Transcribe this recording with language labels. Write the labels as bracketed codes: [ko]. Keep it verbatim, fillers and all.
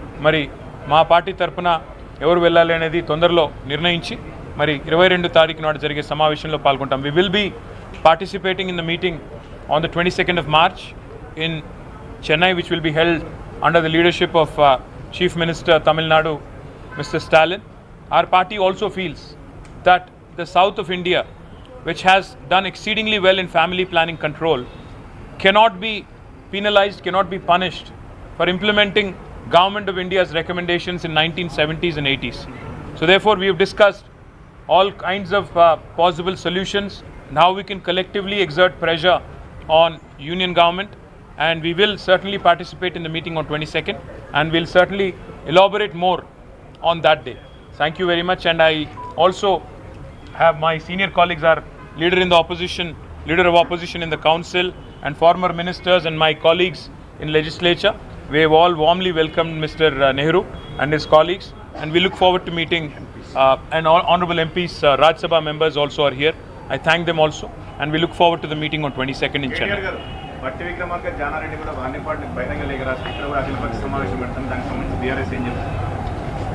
[te] మరి మా పార్టీ తరఫున ఎవరు వెళ్ళాలి అనేది తొందరలో నిర్ణయించి మరి ఇరవై రెండు తారీఖు నాడు జరిగే సమావేశంలో పాల్గొంటాం. [en] We will be participating in the meeting on the twenty second of March in Chennai, which will be held under the leadership of chief minister Tamil Nadu mister Stalin. Our party also feels that the south of India, which has done exceedingly well in family planning control, cannot be penalized, cannot be punished for implementing Government of India's recommendations in nineteen seventies and eighties. So therefore, we have discussed all kinds of uh, possible solutions and how we can collectively exert pressure on union government, and we will certainly participate in the meeting on twenty-second and we will certainly elaborate more on that day. Thank you very much, and I also have my senior colleagues, our leader in the opposition, leader of opposition in the council, and former ministers and my colleagues in legislature. We have all warmly welcomed Mister Nehru and his colleagues, and we look forward to meeting uh, and all honorable M Ps, uh, Raj Sabha members also are here. I thank them also, and we look forward to the meeting on twenty-second in Chennai. [te] బట్టి విక్రమార్క జానారెడ్డి కూడా వాణిపాటి బహిరంగ లేఖ రాసి ఇక్కడ కూడా అఖిల పక్ష సమావేశం పెడతాం, దానికి సంబంధించి బీఆర్ఎస్ ఏం చెప్తారు?